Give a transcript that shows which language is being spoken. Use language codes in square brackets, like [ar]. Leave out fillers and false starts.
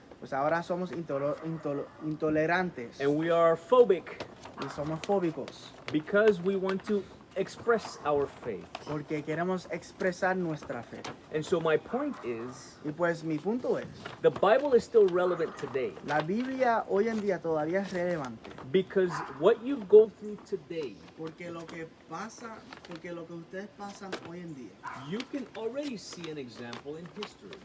[es] pues ahora somos intolerantes [en] and we are phobic [es] y somos fóbicos [en] because we want to express our faith. [es] porque queremos expresar nuestra fe. [en] And so my point is, [es] Y pues mi punto es, [en] the Bible is still relevant today [es] la Biblia hoy en día todavía es relevante [en] because what you go through today, [es] porque lo que ustedes pasan hoy en día, [en] you can already see an example in history,